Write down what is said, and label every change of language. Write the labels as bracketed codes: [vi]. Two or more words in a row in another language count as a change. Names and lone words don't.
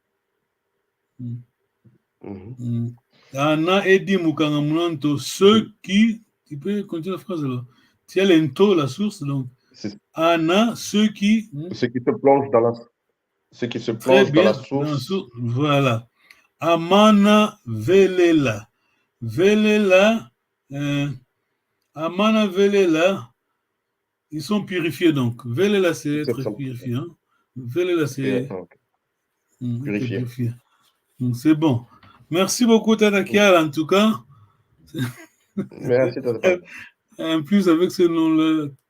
[kg] Ana et dimukanga munanto. [fr] Ceux qui. Tu peux continuer la phrase alors. Tu as l'ento, la source, donc. Ana, ceux qui se plongent dans la source. Voilà. [kg] Amana velela. Velela. Amana velela. [fr] Ils sont purifiés donc. Velela, c'est être purifié. Hein? Velela, c'est purifié. C'est bon. Merci beaucoup, Tadakial, en tout cas. Merci, Tadakial. En plus, avec ce nom-là.